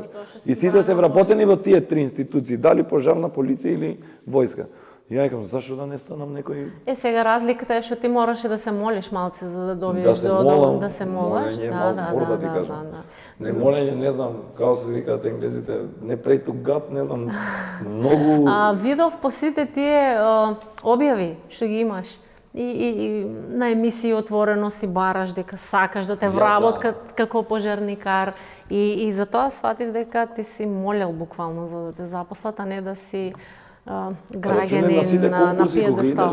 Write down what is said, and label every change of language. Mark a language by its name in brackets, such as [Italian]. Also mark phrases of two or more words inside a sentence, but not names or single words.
[Macedonian] И сите се вработени во тие три институции, дали пожарна, полиција или војска. И ја кажам, зашто да не станам некој... Сега разликата е што ти мораше да се молиш малце за да добиеш да се молам, да се молиш. Да, ти кажам. Не молење, не знам, како се викаат енглезите, не [English] pray to God, [Macedonian] не знам, многу... Видов по сите тие објави што ги имаш. И на емисии отворено си бараш дека сакаш да те вработ како пожарникар и затоа сватив дека ти си молел буквално за да те запослат, а не да си граѓанин на пиедестал.